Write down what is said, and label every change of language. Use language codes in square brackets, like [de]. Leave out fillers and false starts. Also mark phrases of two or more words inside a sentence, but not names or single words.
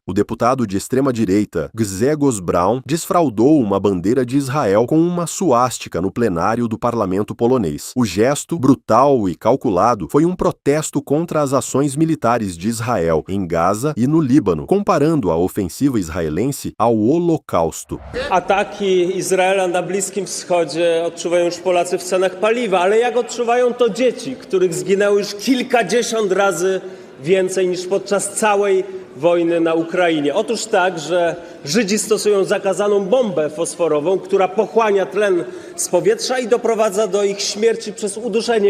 [pt] O deputado de extrema-direita, Grzegorz Braun, desfraudou uma bandeira de Israel com uma suástica no plenário do parlamento polonês. O gesto, brutal e calculado, foi um protesto contra as ações militares de Israel em Gaza e no Líbano, comparando a ofensiva israelense ao Holokausto. [pl] Ataki Izraela na Bliskim Wschodzie odczuwają już Polacy w cenach paliwa, ale jak odczuwają to dzieci, których zginęło już kilkadziesiąt razy więcej niż podczas całej wojny na Ukrainie. Otóż tak, że Żydzi stosują zakazaną bombę fosforową, która pochłania tlen z powietrza i doprowadza do ich śmierci przez uduszenie.